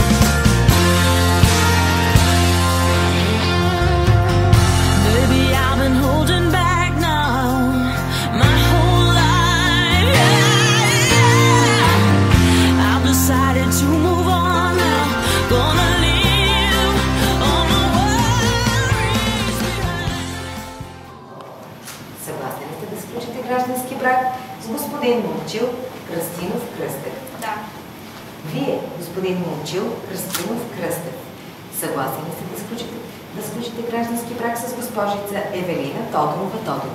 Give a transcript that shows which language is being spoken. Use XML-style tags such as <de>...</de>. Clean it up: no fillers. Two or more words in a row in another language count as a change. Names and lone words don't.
<en>Baby, I've been holding back now my whole life. Yeah. I've decided to move on now. Gonna leave all my worries behind.</en> <bg>Съгласни ли сте да сключите граждански брак с господин Момчил Кръстинов Кръстев? Да. Вие, господин Момчил Кръстинов Кръстев, съгласни ли сте да сключите граждански брак с госпожица Евелина Тодорова Тодорова?</bg>